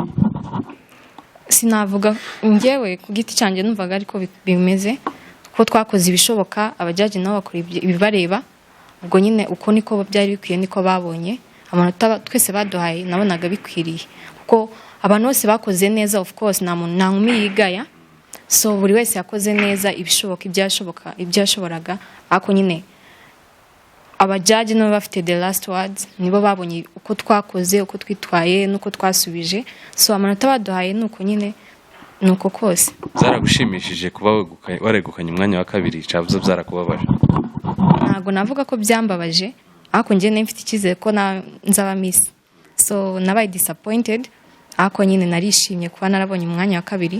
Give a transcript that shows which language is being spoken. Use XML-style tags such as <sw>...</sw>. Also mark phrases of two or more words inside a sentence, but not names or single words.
<rw>Sinavuga njyewe ku giti cyanjye numvaga ariko bimeze ko twakoze ibishoboka, abajaji nabo bakora ibibareba, ubwo nyine uko niko byari bikwiye niko babonye amanota twese baduhaye, nabonaga bikwiriye kuko abantu bose bakoze neza.</rw> <en>Of course</en> <rw>nta nkumi yigaya, so buri wese yakoze neza ibishoboka ibyashoboraga, ako nyine abajaji nabo bafite</rw> <en>the last words,</en> <rw>nibo babonye uko twakoze, uko twitwaye nuko twasubije, so amanota baduhaye nuko nyine nuko kose. Zaragushimishije kuba waregukanye umwanya wa kabiri, cavuze byarakubabaje? Ntabwo navuga ko byambabaje, ako njye mfite icyizere ko nzaba Miss, so nabaye disappointed, ako nyine narishimye kuba narabonye umwanya wa kabiri.</rw>